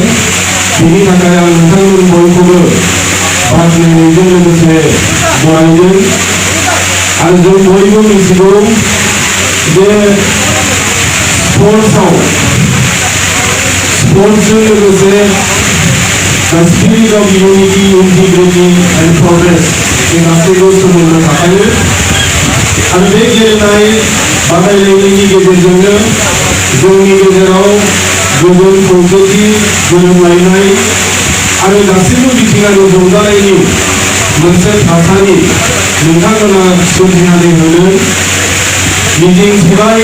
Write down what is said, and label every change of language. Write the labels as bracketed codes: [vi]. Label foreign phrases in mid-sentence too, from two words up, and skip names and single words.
[brx] बेनि थाखाय आं नोंथांमोन बयखौबो बाख्नायनायजों लोगोसे बरायदों आरो जों बयबो मिथिगौ जे स्पर्ट्सजों लोगोसे [en] the spirit of unity, integrity and [brx] progress बे गासैबो सोमोन्दो थाखायो आरो बे गेलेनाय बादायलायनायनि गेजेरजोंनो जोंनि गेजेराव गोजोन खौसेथि गोरोबलायनाय आरो गासैबो बिथिङारि जौगानायनि मोनसे थासारि नोंथांमोना सोरजिनानै होनो मिजिंथिबाय।